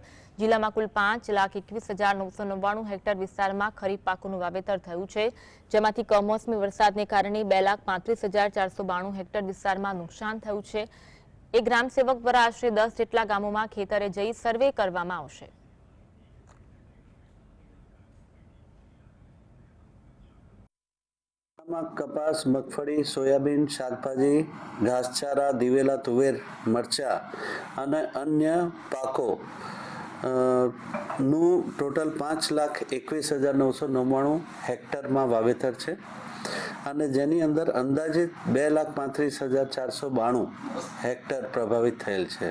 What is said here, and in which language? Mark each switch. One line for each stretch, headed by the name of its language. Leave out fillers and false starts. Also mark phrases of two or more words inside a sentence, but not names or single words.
Gujarati: જિલ્લામાં કુલ 5,21,999 હેક્ટર વિસ્તારમાં ખરીફ પાકોનું વાવેતર થયું છે, જેમાંથી કમોસમી વરસાદને કારણે 2,35,492 હેક્ટર વિસ્તારમાં નુકસાન થયું છે। એક ગ્રામસેવક દ્વારા આશરે 10 જેટલા ગામોમાં ખેતરે જઈ સર્વે કરવામાં આવશે। કપાસ, મગફળી, સોયાબીન, શાકભાજી, ઘાસચારો, દિવેલા, તુવેર, મરચાં અને અન્ય પાકો નું ટોટલ 5,21,999 હેક્ટરમાં વાવેતર છે અને જેની અંદર અંદાજિત 2,35,492 હેક્ટર પ્રભાવિત થયેલ છે।